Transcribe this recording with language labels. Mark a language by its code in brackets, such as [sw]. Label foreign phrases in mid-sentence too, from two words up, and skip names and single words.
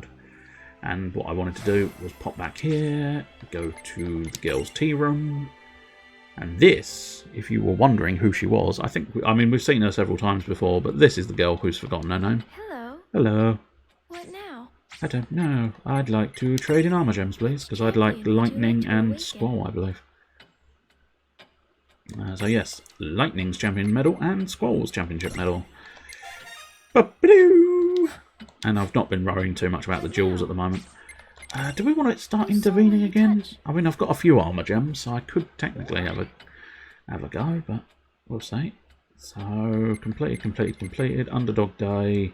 [en] And what I wanted to do was pop back here, go to the girls' tea room, and this, if you were wondering who she was, I mean we've seen her several times before, but this is the girl who's forgotten her name. Hello. Hello. What now? I don't know. I'd like to trade in armor gems, please, because I'd like Lightning and Squall, I believe. So yes, Lightning's champion medal and Squall's championship medal. Ba-ba-doo! And I've not been worrying too much about the jewels at the moment. Do we want to start intervening again? I mean, I've got a few armor gems, so I could technically have a go, but we'll see. So, completed. Underdog Day.